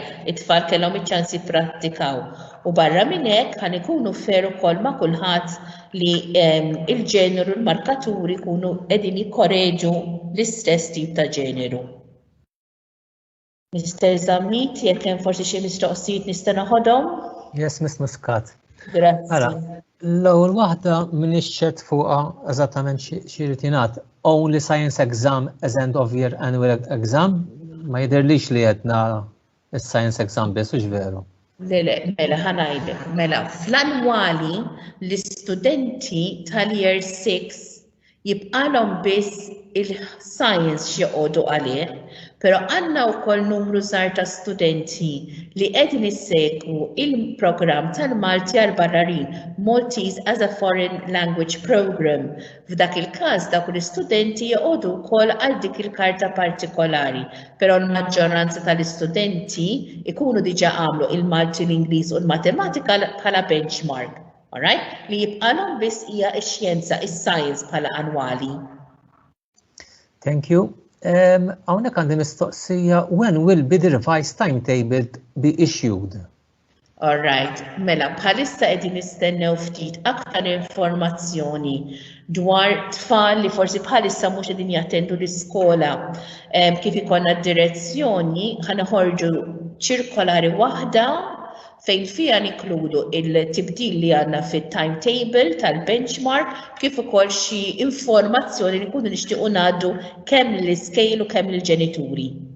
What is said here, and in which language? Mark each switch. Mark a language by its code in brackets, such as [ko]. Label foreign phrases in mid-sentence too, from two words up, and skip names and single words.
[mt] It-tfal kellhom iċ-ċans jipprattikaw. U barra minn hekk ħan ikunu fer ukoll ma' kulħadd li il-ġeneru l-markaturi jkunu qegħdin jikkoreġu l-istess tip ta' ġeneru. Mr. Zammit, jekk hemm forsi xi mistoqsijiet nista' naħodhom? [en] Yes, Miss Muscat. [mt] Grazzi. L-ewwel waħda m'iniex ċert fuqha eżattament xi jrid jingħad. [en] Only science exam as end of year annual exam? [mt] Ma jidherlix li qedna is- [en] science exam [mt] biss hux veru. Mela ħanajdek, mela fl-annwali l-istudenti tal-year 6 jibqalhom biss il-science x'joqogħdu għalih, però għandna wkoll numru żgħar ta' studenti li qegħdin issegwu il-programm tal-Malti għall-barrarin, [en] Maltese as a Foreign Language Program. [mt] F'dak il-każ dawk l-istudenti joqogħdu wkoll għal dik il-karta partikolari, però l-maġġoranza tal-istudenti ikunu diġà għamlu il-Malti, l-Ingliż u l-Matematika bħala benchmark. [en] Alright? [mt] Li jibqalhom biss hija x-xjenza, is-science bħala annwali. [en] Thank you. [mt] Hawnhekk għandi mistoqsija, [en] when will be the revised timetable be issued? All right, [mt] mela bħalissa qegħdin nistennew ftit aktar informazzjoni dwar tfal li forsi bħalissa mhux qegħdin jattendu l-iskola. Kif ikollna d-direzzjoni ħanoħorġu ċirkolari waħda fejn fiha nikludu il-tibdil li għandna fit-timetable tal-benchmark kif ukoll xi informazzjoni li nkunu nixtiequ ngħaddu kemm l-iskejl u kemm lill-ġenituri.